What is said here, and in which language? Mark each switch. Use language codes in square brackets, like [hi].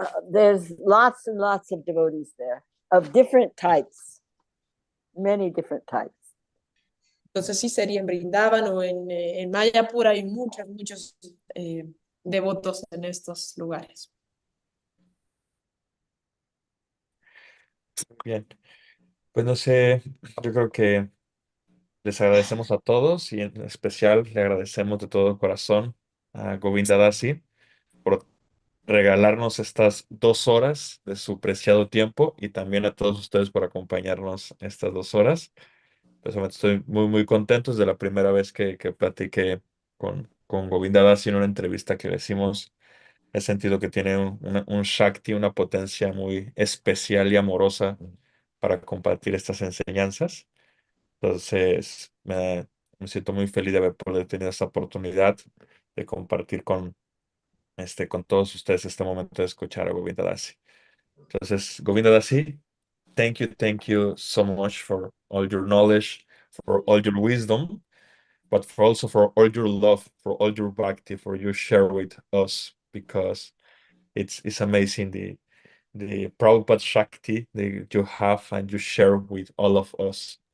[en] There's lots and lots of devotees there of different types, many different types. [es] Entonces sí sería en Brindavan o en Mayapur hay muchos devotos en estos lugares. Bien. Pues no sé, yo creo que les agradecemos a todos y en especial le agradecemos de todo corazón a Govinda Dasi por regalarnos estas 2 horas de su preciado tiempo y también a todos ustedes por acompañarnos estas 2 horas. Personalmente estoy muy contento. Desde la primera vez que platiqué con Govinda Dasi en una entrevista que le hicimos, he sentido que tiene un Shakti, una potencia muy especial y amorosa para compartir estas enseñanzas. Entonces, me siento muy feliz de haber podido tener esta oportunidad de compartir con todos ustedes este momento de escuchar a Govinda Dasi. [en] Entonces, Govinda Dasi, thank you so much for all your knowledge, for all your wisdom. but also for all your love, for all your bhakti, for you share with us, because it's amazing the Prabhupada Shakti that you have and you share with all of us.